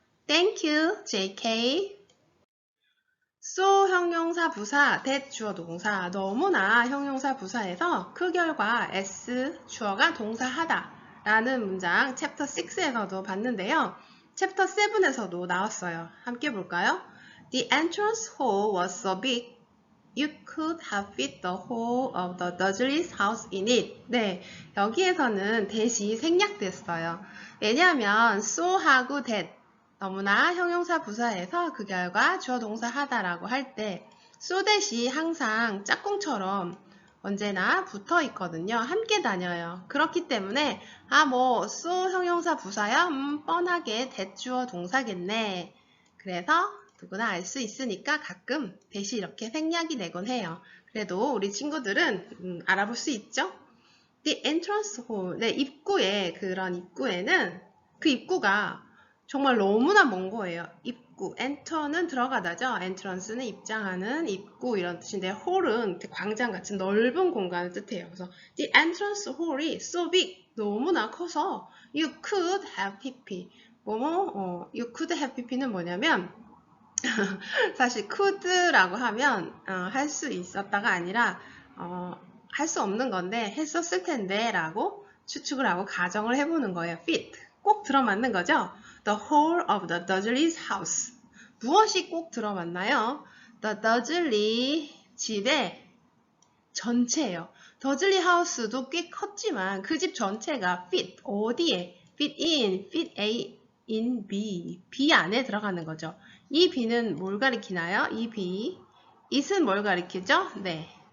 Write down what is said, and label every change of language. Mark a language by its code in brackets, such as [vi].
[en] Thank you, JK. [ko] so 형용사 부사, that 주어 동사, 너무나 형용사 부사에서 그 결과 s 주어가 동사하다 라는 문장 챕터 6에서도 봤는데요. 챕터 7에서도 나왔어요. 함께 볼까요? [en] The entrance hall was so big you could have fit the whole of the Dursley's house in it. [ko] 네, 여기에서는 that이 생략됐어요. 왜냐하면 so하고 that 너무나 형용사 부사에서 그 결과 주어 동사 하다라고 할 때 so that이 항상 짝꿍처럼 언제나 붙어 있거든요. 함께 다녀요. 그렇기 때문에 so 형용사 부사야? 뻔하게 that 주어 동사겠네. 그래서 누구나 알 수 있으니까 가끔 that이 이렇게 생략이 되곤 해요. 그래도 우리 친구들은 알아볼 수 있죠? The entrance hall, 네, 입구에, 그런 입구에는 그 입구가 정말 너무나 먼 거예요. 입구, enter는 들어가다죠. entrance는 입장하는 입구 이런 뜻인데 hall은 광장 같은 넓은 공간을 뜻해요. 그래서 the entrance hall이 so big, 너무나 커서 [en] you could have pp. you could have pp [ko] 는 뭐냐면 사실 could라고 하면 할 수 있었다가 아니라 할 수 없는 건데 했었을 텐데 라고 추측을 하고 가정을 해보는 거예요. fit, 꼭 들어맞는 거죠. [en] The whole of the Dudley's house. [ko] 무엇이 꼭 들어맞나요? The Dudley 집의 전체예요. 더즐리 하우스도 꽤 컸지만 그 집 전체가 fit, 어디에? fit in, fit A in B. B 안에 들어가는 거죠. 이 B는 뭘 가리키나요? 이 B. it은 뭘 가리키죠? 네.